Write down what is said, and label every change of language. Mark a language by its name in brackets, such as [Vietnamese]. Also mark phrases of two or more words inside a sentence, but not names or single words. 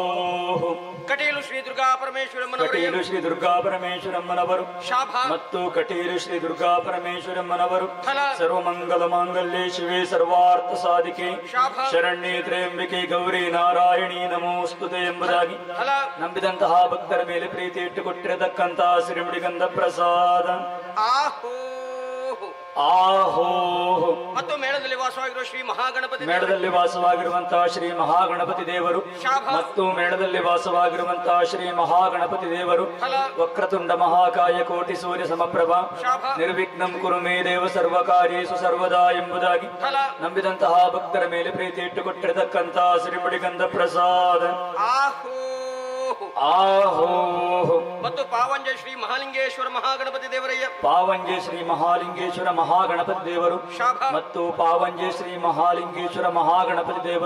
[Kannada] ಕಟೀಲು ಶ್ರೀ ದುರ್ಗಾ ಪರಮೇಶ್ವರಮ್ಮನವರೇ ಕಟೀಲು ಶ್ರೀ ದುರ್ಗಾ ಪರಮೇಶ್ವರಮ್ಮನವರು ಶಾಭ ಮತ್ತು ಕಟೀಲು ಶ್ರೀ ದುರ್ಗಾ ಪರಮೇಶ್ವರಮ್ಮನವರು ಫಲ [Sanskrit] ಸರ್ವಮಂಗಲ ಮಾಂಗಲ್ಯೆ ಶಿವೆ ಸರ್ವಾರ್ಥ ಸಾಧಿಕೆ [Kannada] ಶಾಭ [Sanskrit] ಶರಣ್ಯೇ ತ್ರ್ಯಂಬಿಕೆ ಗೌರಿ ನಾರಾಯಣಿ ನಮೋಸ್ತುತೆ ಎಂಬುದಾಗಿ [Kannada] ಫಲ ನಂಬಿದಂತಹ ಭಕ್ತರ ಮೇಲೆ ಪ್ರೀತಿ ಇಟ್ಟುಕೊಟ್ಟಿರತಕ್ಕಂತಹ ಶ್ರೀಮುಡಿಗಂಧ ಪ್ರಸಾದ ಆಹೋ ಆಹೋ ಮತ್ತು ಮೇಳದಲ್ಲಿ ವಾಸವಾಗಿರುವ ಶ್ರೀ ಮಹಾಗಣಪತಿ ಮೇಳದಲ್ಲಿ ವಾಸವಾಗಿರುವಂತಹ ಶ್ರೀ ಮಹಾಗಣಪತಿ ದೇವರು ಶಾಭ ಮತ್ತು ಮೇಳದಲ್ಲಿ ವಾಸವಾಗಿರುವಂತಹ ಶ್ರೀ ಮಹಾಗಣಪತಿ ದೇವರು ಫಲ [Sanskrit] ವಕ್ರತುಂಡ ಮಹಾಕಾಯ ಕೋಟಿ ಸೂರ್ಯ ಸಮಪ್ರಭ [Kannada] ಶಾಭ [Sanskrit] ನಿರ್ವಿಘ್ನಂ ಕುರು ಮೇ ದೇವ ಸರ್ವಕಾರ್ಯೇಷು ಸರ್ವದಾ ಎಂಬುದಾಗಿ [Kannada] ಫಲ ನಂಬಿದಂತಹ ಭಕ್ತರ ಮೇಲೆ ಪ್ರೀತಿ ಇಟ್ಟುಕೊಟ್ಟಿರತಕ್ಕಂತಹ ಶ್ರೀಮುಡಿಗಂಧ ಪ್ರಸಾದ ಆಹೋ ಆಹೋ ಮತ್ತು ಪಾವಂಜ ಶ್ರೀ ಮಹಾಲಿಂಗೇಶ್ವರ ಮಹಾಗಣಪತಿ ದೇವರಯ್ಯ ಪಾವಂಜೆ ಶ್ರೀ ಮಹಾಲಿಂಗೇಶ್ವರ ಮಹಾಗಣಪತಿ ದೇವರು ಶಾಭ ಮತ್ತು ಪಾವಂಜೆ ಶ್ರೀ ಮಹಾಲಿಂಗೇಶ್ವರ ಮಹಾಗಣಪತಿ ದೇವರು